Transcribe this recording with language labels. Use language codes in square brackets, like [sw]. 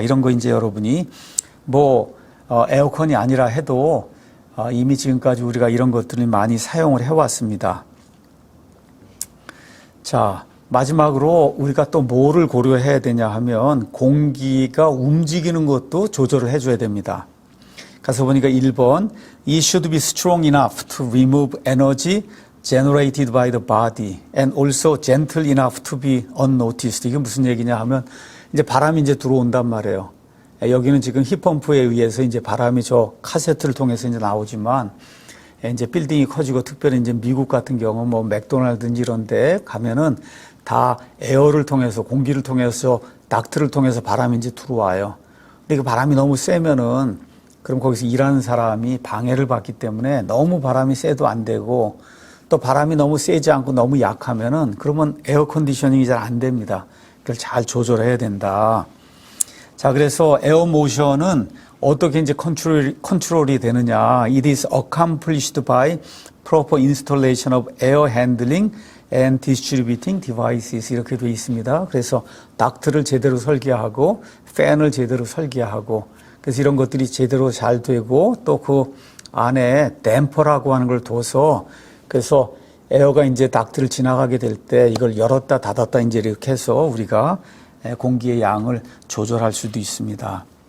[ko] 이런 거 이제 여러분이 뭐 에어컨이 아니라 해도 이미 지금까지 우리가 이런 것들을 많이 사용을 해왔습니다. 자, 마지막으로 우리가 또 뭐를 고려해야 되냐 하면 공기가 움직이는 것도 조절을 해줘야 됩니다. 가서 보니까 1번, [en] It should be strong enough to remove energy generated by the body and also gentle enough to be unnoticed. [ko] 이게 무슨 얘기냐 하면 이제 바람이 이제 들어온단 말이에요. 여기는 지금 힙펌프에 의해서 이제 바람이 저 카세트를 통해서 이제 나오지만, 이제 빌딩이 커지고 특별히 이제 미국 같은 경우 뭐 맥도날드인지 이런 데 가면은 다 에어를 통해서, 공기를 통해서, 닥트를 통해서 바람이 이제 들어와요. 근데 그 바람이 너무 세면은 그럼 거기서 일하는 사람이 방해를 받기 때문에 너무 바람이 세도 안 되고, 또 바람이 너무 세지 않고 너무 약하면은 그러면 에어 컨디셔닝이 잘 안 됩니다. 그걸 잘 조절해야 된다. 자, 그래서 에어 모션은 어떻게 이제 컨트롤이 되느냐. [en] It is accomplished by proper installation of air handling and distributing devices. [ko] 이렇게 되어 있습니다. 그래서 닥트를 제대로 설계하고, 팬을 제대로 설계하고, 그래서 이런 것들이 제대로 잘 되고, 또 그 안에 댐퍼라고 하는 걸 둬서, 그래서 에어가 이제 닥트를 지나가게 될 때 이걸 열었다 닫았다 이제 이렇게 해서 우리가 공기의 양을 조절할 수도 있습니다.